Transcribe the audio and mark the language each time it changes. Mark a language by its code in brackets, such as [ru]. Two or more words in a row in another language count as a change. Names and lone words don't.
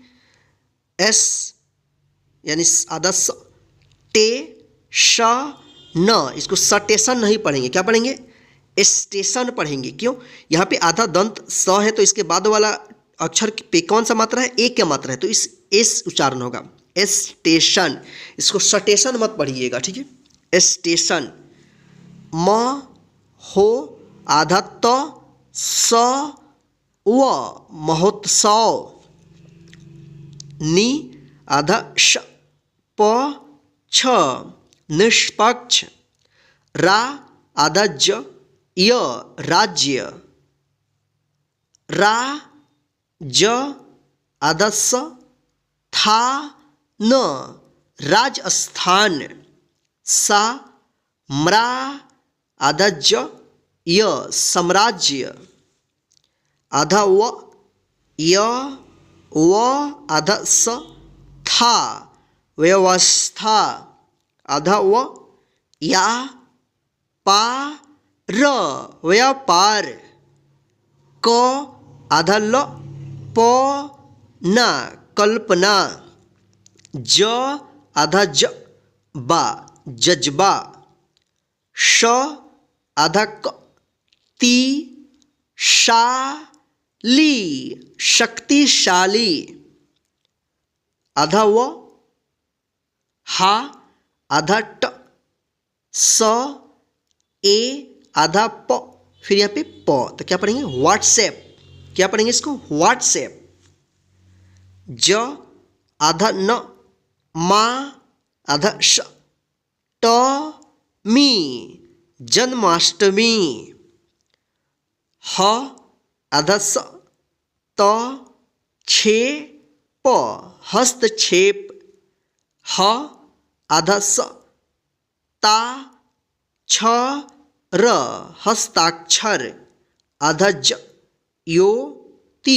[hi] एस यानी आधा स, टे श न, इसको सटेशन नहीं पढ़ेंगे, क्या पढ़ेंगे स्टेशन पढ़ेंगे। क्यों? यहाँ पे आधा दंत स है, तो इसके बाद वाला अक्षर पे कौन सा मात्रा है, एक क्या मात्रा है, तो इस एस उच्चारण होगा स्टेशन, इसको सटेशन मत पढ़िएगा, ठीक है। स्टेशन, म हो आधा त स व महोत्सव, नि आधा श प छ निष्पक्ष, रा आधा ज य राज्य, रा ज आधा स था न राजस्थान, सा म्रा आधा ज य साम्राज्य, आधा व य व आधा स था व्यवस्था, आधा व या पा र व्यापार, क आधा ल प न कल्पना, ज आधा ज बा जज्बा, श आधा क ती शा ली शक्तिशाली, आधा व हा आधा ट स ए आधा प, फिर यहाँ पे प, तो क्या पढ़ेंगे व्हाट्सएप, क्या पढ़ेंगे इसको व्हाट्सएप, ज आधा न मा आधा श ट मी जन्माष्टमी, ह आधा स त छे प हस्तक्षेप, ह आधा स ता छ र हस्ताक्षर, आधा ज यो ती